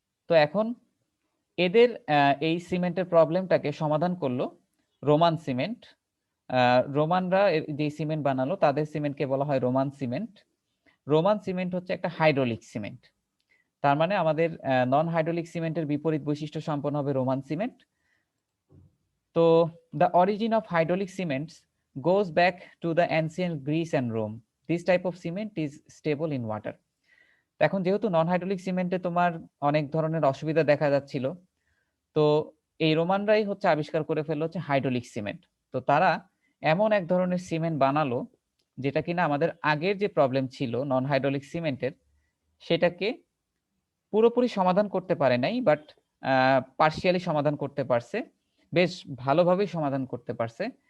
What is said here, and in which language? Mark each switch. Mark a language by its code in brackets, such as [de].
[bn] তো এখন এদের এই সিমেন্টের প্রবলেমটাকে সমাধান করলো রোমান সিমেন্ট। রোমানরা যে সিমেন্ট বানালো তাদের সিমেন্টকে বলা হয় রোমান সিমেন্ট। রোমান সিমেন্ট হচ্ছে একটা হাইড্রোলিক সিমেন্ট, তার মানে আমাদের নন হাইড্রোলিক সিমেন্টের বিপরীত বৈশিষ্ট্য সম্পন্ন হবে রোমান সিমেন্ট। [en] তো the origin of hydraulic cements goes back to the ancient Greece and Rome. This type of cement is stable in water. [bn] এখন যেহেতু নন হাইড্রোলিক সিমেন্টে তোমার অনেক ধরনের অসুবিধা দেখা যাচ্ছিল, তো এই রোমানরাই হচ্ছে আবিষ্কার করে ফেললো হচ্ছে হাইড্রোলিক সিমেন্ট। তো তারা এমন এক ধরনের সিমেন্ট বানালো যেটা কিনা আমাদের আগের যে প্রবলেম ছিল নন হাইড্রোলিক সিমেন্টের, সেটাকে পুরোপুরি সমাধান করতে পারে নাই, বাট পার্শিয়ালি সমাধান করতে পারছে, বেশ ভালোভাবেই সমাধান করতে পারছে।